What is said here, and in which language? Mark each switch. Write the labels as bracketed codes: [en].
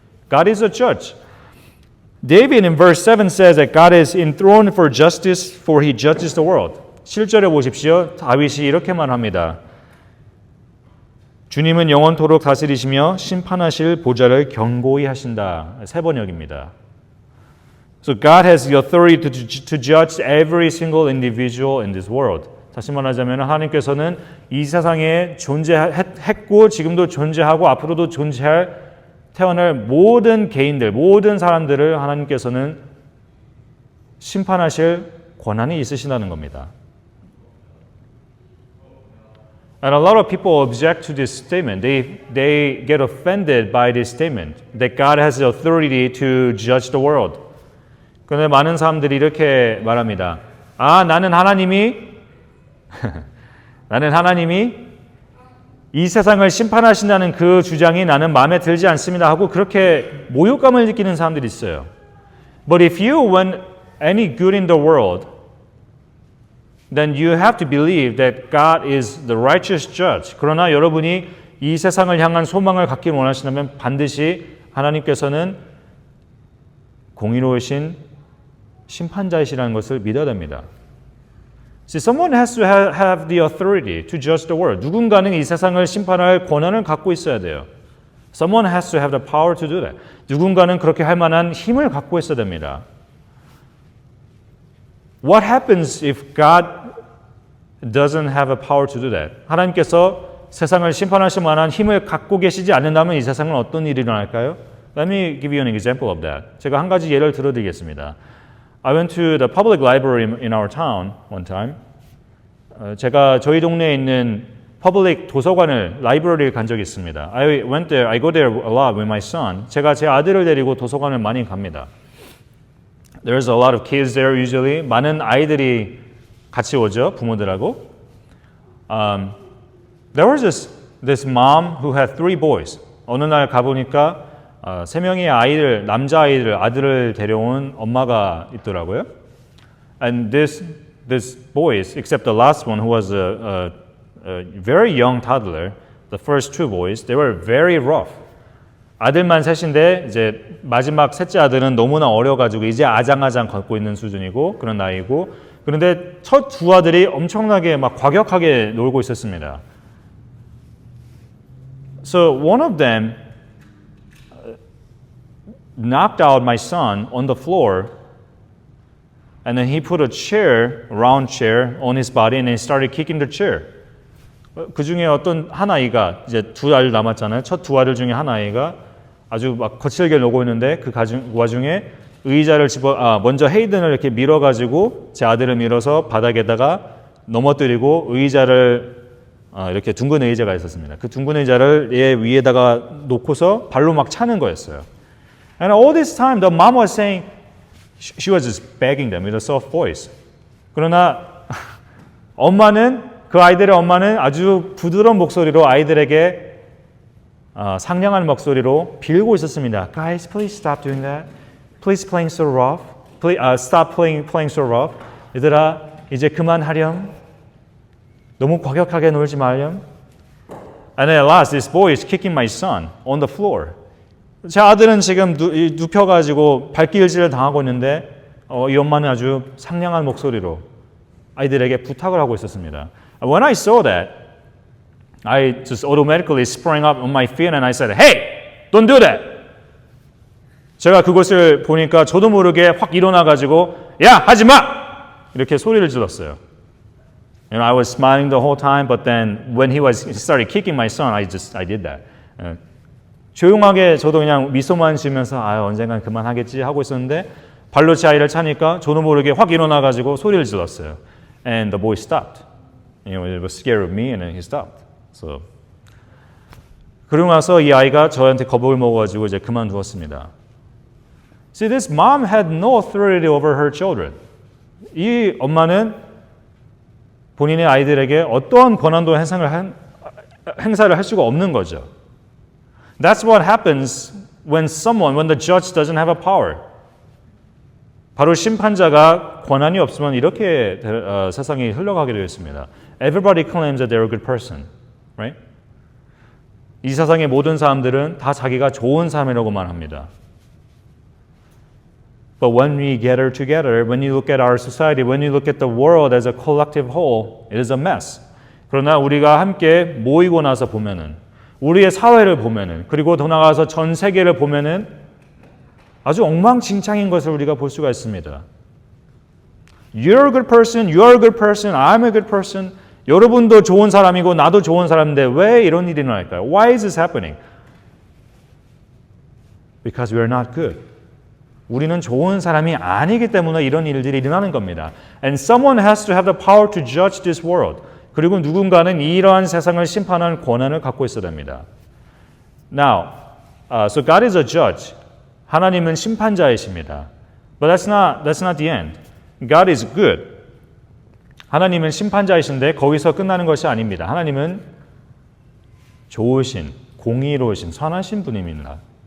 [en] God is a judge. David in verse 7 says that God is enthroned for justice, for he judges the world. [ko] 7절에 보십시오. 다윗이 이렇게 말합니다. 주님은 영원토록 다스리시며 심판하실 보좌를 견고히 하신다. 세 번역입니다. [en] So God has the authority to judge every single individual in this world. [ko] 다시 말하자면 하나님께서는 이 세상에 존재했고 지금도 존재하고 앞으로도 태어날 모든 개인들, 모든 사람들을 하나님께서는 심판하실 권한이 있으시다는 겁니다. [en] And a lot of people object to this statement. They get offended by this statement that God has the authority to judge the world. [ko] 그런데 많은 사람들이 이렇게 말합니다. 나는 하나님이 이 세상을 심판하신다는 그 주장이 나는 마음에 들지 않습니다 하고 그렇게 모욕감을 느끼는 사람들이 있어요. [en] But if you want any good in the world, then you have to believe that God is the righteous judge. [ko] 그러나 여러분이 이 세상을 향한 소망을 갖길 원하신다면 반드시 하나님께서는 공의로우신 심판자이시라는 것을 믿어야 됩니다. [en] See, someone has to have the authority to judge the world. [ko] 누군가는 이 세상을 심판할 권한을 갖고 있어야 돼요. [en] Someone has to have the power to do that. [ko] 누군가는 그렇게 할 만한 힘을 갖고 있어야 됩니다. [en] What happens if God doesn't have a power to do that? [ko] 하나님께서 세상을 심판하실 만한 힘을 갖고 계시지 않는다면 이 세상은 어떤 일이 일어날까요? [en] Let me give you an example of that. [ko] 제가 한 가지 예를 들어드리겠습니다. [en] I went to the public library in our town one time. [ko] 제가 저희 동네에 있는 public 도서관을 라이브러리를 간 적이 있습니다. [en] I go there a lot with my son. [ko] 제가 제 아들을 데리고 도서관을 많이 갑니다. [en] There's a lot of kids there usually. [ko] 많은 아이들이 같이 오죠, 부모들하고. [en] There was this mom who had 3 boys. [ko] 어느 날 가보니까 3명의 아이들, 남자 아들을 데려온 엄마가 있더라고요. [en] And these boys, except the last one who was a very young toddler, the first 2 boys, they were very rough. [ko] 아들만 셋인데 이제 마지막 셋째 아들은 너무나 어려가지고 이제 아장아장 걷고 있는 수준이고 그런 나이고 그런데 첫 2 아들이 엄청나게 막 과격하게 놀고 있었습니다. [en] So one of them knocked out my son on the floor and then he put a round chair on his body and he started kicking the chair. [ko] 그 중에 어떤 한 아이가 이제 2 아들 남았잖아요. 첫 2 아들 중에 한 아이가 아주 막 거칠게 놀고 있는데 그 와중에 의자를 먼저 헤이든을 이렇게 밀어가지고 제 아들을 밀어서 바닥에다가 넘어뜨리고 의자를 이렇게 둥근 의자가 있었습니다. 그 둥근 의자를 얘 위에다가 놓고서 발로 막 차는 거였어요. [en] And all this time the mom was saying, she was just begging them with a soft voice. [ko] 그러나 그 아이들의 엄마는 아주 부드러운 목소리로 아이들에게 상냥한 목소리로 빌고 있었습니다. [en] Guys, please stop doing that. Please playing so rough. Please, stop playing so rough. [ko] 얘들아, 이제 그만하렴. 너무 과격하게 놀지 말렴. [en] And at last, this boy is kicking my son on the floor. [ko] 제 아들은 지금 눕혀가지고 발길질을 당하고 있는데 이 엄마는 아주 상냥한 목소리로 아이들에게 부탁을 하고 있었습니다. [en] When I saw that, I just automatically sprang up on my feet and I said, "Hey, don't do that." [ko] 제가 그것을 보니까 저도 모르게 확 일어나가지고 야, 하지 마! 이렇게 소리를 질렀어요. [en] You know, I was smiling the whole time, but then when he started kicking my son, I did that. [ko] 조용하게 저도 그냥 미소만 지으면서 언젠간 그만하겠지 하고 있었는데 발로 제 아이를 차니까 저도 모르게 확 일어나가지고 소리를 질렀어요. [en] And the boy stopped. You know, it was scared of me, and then he stopped. [ko] So 그러고 나서 이 아이가 저한테 겁을 먹어가지고 이제 그만두었습니다. [en] See, this mom had no authority over her children. [ko] 이 엄마는 본인의 아이들에게 어떠한 권한도 행사를 할 수가 없는 거죠. [en] That's what happens when the judge doesn't have a power. [ko] 바로 심판자가 권한이 없으면 이렇게 세상이 흘러가게 되어 있습니다. [en] Everybody claims that they're a good person, right? [ko] 이 세상의 모든 사람들은 다 자기가 좋은 사람이라고만 합니다. [en] But when we gather together, when you look at our society, when you look at the world as a collective whole, it is a mess. [ko] 그러나 우리가 함께 모이고 나서 보면은, 우리의 사회를 보면은, 그리고 더 나아가서 전 세계를 보면은 아주 엉망진창인 것을 우리가 볼 수가 있습니다. [en] You're a good person, you're a good person, I'm a good person. [ko] 여러분도 좋은 사람이고 나도 좋은 사람인데 왜 이런 일이 일어날까요? [en] Why is this happening? Because we are not good. [ko] 우리는 좋은 사람이 아니기 때문에 이런 일들이 일어나는 겁니다. [en] And someone has to have the power to judge this world. [ko] 그리고 누군가는 이러한 세상을 심판하는 권한을 갖고 있어야 됩니다. [en] Now, so God is a judge. [ko] 하나님은 심판자이십니다. [en] But that's not the end. God is good. [ko] 하나님은 심판자이신데 거기서 끝나는 것이 아닙니다. 하나님은 좋으신, 공의로우신, 선하신 분입니다.